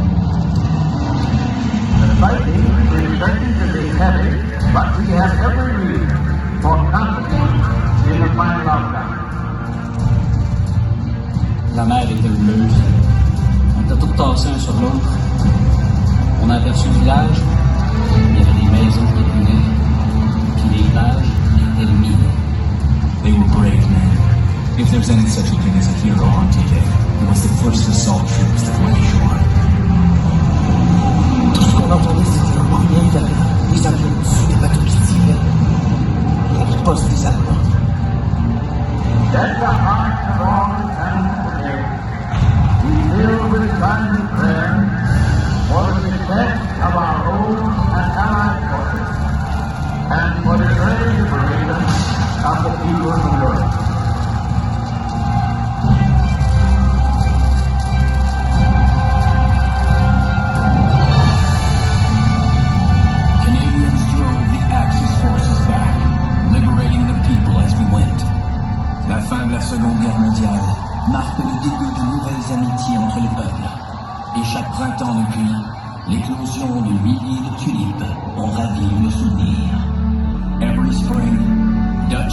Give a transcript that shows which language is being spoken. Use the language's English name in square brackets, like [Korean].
[English] The fighting is certain to be heavy, but we have every reason for confidence in the final outcome. [French] La mer était houleuse. On était tous tassés un sur l'autre. On a aperçu le village. Il y avait des maisons qui brûlaient. Puis les villages étaient mis. [English] They were brave men. If there's any such a thing as a hero on TV, it was the first assault troops that went ashore. [French] Tout ce qu'on entendait, c'était le bruit des avions au-dessus des bateaux qui tiraient. Et la riposte des Allemands. [English] Let the hearts of all the families today be filled with silent prayer for the success of our own and allied forces and for the great liberation of the people of Europe. Canadians drove the Axis forces back, liberating the people as we went. [French] La fin de la Seconde Guerre mondiale marque le début de nouvelles amitiés entre les peuples. Et chaque printemps depuis, l'éclosion de milliers de tulipes ont ravi le souvenir. [English] Every spring,